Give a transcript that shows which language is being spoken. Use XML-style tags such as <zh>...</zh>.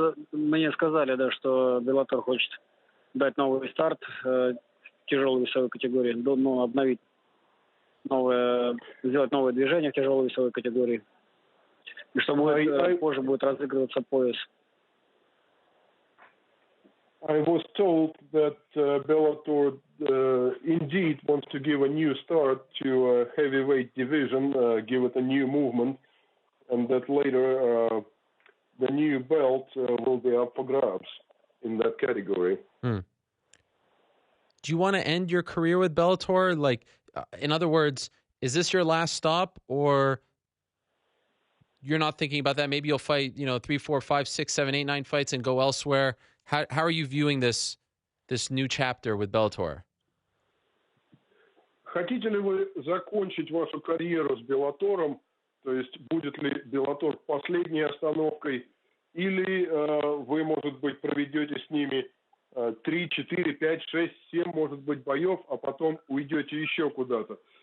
<ru>Мне сказали, да, что Bellator хочет дать новый старт в тяжелой весовой категории, обновить сделать новое движение в тяжелой весовой категории. И что позже будет разыгрываться пояс.</ru> <en>I was told that Bellator indeed wants to give a new start to a heavyweight division, give it a new movement, and that later the new belt will be up for grabs in that category. Do you want to end your career with Bellator? Like, in other words, is this your last stop, or you're not thinking about that? Maybe you'll fight, 3, 4, 5, 6, 7, 8, 9 fights and go elsewhere. How are you viewing this new chapter with Bellator?</en> <ru>Хотите ли вы закончить вашу карьеру с Беллатором? То есть будет ли Bellator последней остановкой? Или вы, может быть, проведете с ними 3, 4, 5, 6, 7, может быть, боев, а потом уйдете еще куда-то?</ru>